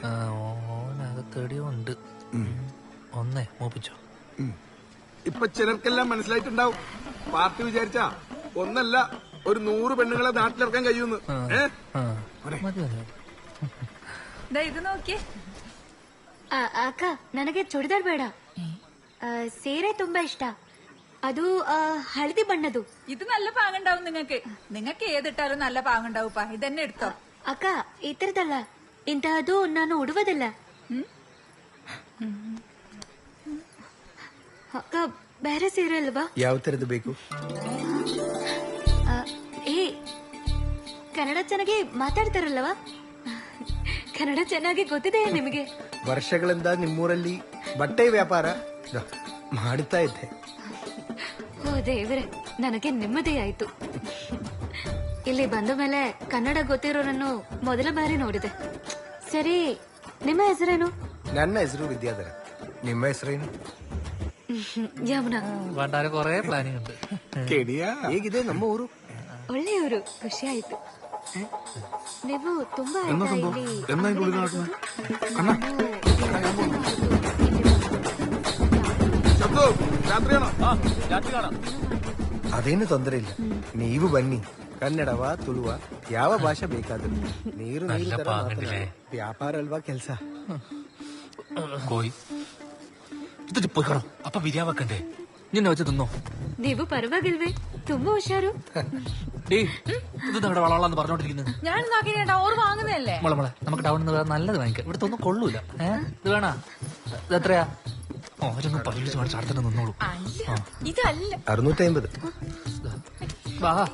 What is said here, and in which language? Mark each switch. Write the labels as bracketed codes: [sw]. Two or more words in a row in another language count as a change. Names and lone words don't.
[ml] ഓനകത്തടിയുണ്ട്. ഒന്നേ മോപ്പിച്ചോ. ഇപ്പൊ ചിലർക്കെല്ലാം മനസ്സിലായിട്ടുണ്ടാവും. പാർട്ടി വിചാരിച്ചാ ഒന്നല്ല ഒരു 100 പെണ്ണുങ്ങളെ നാട്ടിലിറക്കാൻ കഴിയുമെന്ന്. ഇത് നോക്കിയേ. [kn] ಅಕ್ಕ, ನನಗೆ ಚೂಡಿದಾರ್ ಬೇಡ. ಸೀರೆ ತುಂಬಾ ಇಷ್ಟ. ಅದು ಹಳದಿ ಬಣ್ಣದು. [ml] ഇത് നല്ല പാങ്ങുണ്ടാവും നിങ്ങൾക്ക് ഏതിട്ടാലും നല്ല പാങ്ങുണ്ടാവുപ്പാ. ഇതന്നെ എടുത്തോ. [kn] ಅಕ್ಕ, ಈ ತರದಲ್ಲ. ಇಂತಹದ್ದು ನಾನು ಉಡುವುದಿಲ್ಲ. ಅಕ್ಕ, ಬೇರೆ ಸೀರೆ ಅಲ್ವಾ? ಯಾವ ತರದ್ದು ಬೇಕು? ಕನ್ನಡ ಚೆನ್ನಾಗಿ ಮಾತಾಡ್ತಾರಲ್ವಾ? ಕನ್ನಡ ಚೆನ್ನಾಗಿ ಗೊತ್ತಿದೆಯಾ ನಿಮಗೆ? ವರ್ಷಗಳಿಂದ ನಿಮ್ಮೂರಲ್ಲಿ ಬಟ್ಟೆ ವ್ಯಾಪಾರ ಮಾಡುತ್ತಾ ಇದ್ದೆ. ಓ ದೇವರೇ, ನನಗೆ ನೆಮ್ಮದಿ ಆಯ್ತು. ಇಲ್ಲಿ ಬಂದ ಮೇಲೆ ಕನ್ನಡ ಗೊತ್ತಿರೋರನ್ನು ಮೊದಲ ಬಾರಿ ನೋಡಿದೆ. ಸರಿ, ನಿಮ್ಮ ಹೆಸರೇನು? ನನ್ನ ಹೆಸರು ವಿದ್ಯಾಧರ. ನಿಮ್ಮ ಹೆಸರೇನು? ಯಮುನಾ. [ml] വേണ്ടാരെ കൊറേ പ്ലാനിങ് ഉണ്ട്. [kn] ಹೇಗಿದೆ ನಮ್ಮ ಊರು? ಒಳ್ಳೆಯವರು, ಖುಷಿ ಆಯ್ತು. ನೀವು ತುಂಬಾ ಅದೇನು ತೊಂದರೆ ಇಲ್ಲ. ನೀವು ಬನ್ನಿ. ಕನ್ನಡವ ತುಳುವ ಯಾವ ಭಾಷೆ ಬೇಕಾದ್ರೂ ನೀರು ವ್ಯಾಪಾರ ಅಲ್ವಾ ಕೆಲ್ಸ. [ml] കോയി ഇത് പോയിക്കണോ? അപ്പൊ ബിരിയാണി വെക്കണ്ടേ? നിന്നെ വെച്ച് തിന്നോ? [kn] ನೀವು ಪರವಾಗಿಲ್ವೇ? ತುಂಬಾ ಹುಷಾರು. [ml] ഇത് നമ്മുടെ വളവളാന്ന് പറഞ്ഞോണ്ടിരിക്കുന്നത്. ഞാൻ നോക്കിട്ടാ ഓർ വാങ്ങുന്നതല്ലേ. മോളെ നമുക്ക് ടൗണിൽ നിന്ന് നല്ലത് വാങ്ങിക്കാം. ഇവിടുത്തെ ഒന്നും കൊള്ളൂല. ഇത് വേണ? ഇത് എത്രയാ? ഓരൊന്നും പതിനഞ്ച് കാണിച്ച് അടുത്തന്നെ നിന്നോളൂ. ഇതല്ല 650. വാ.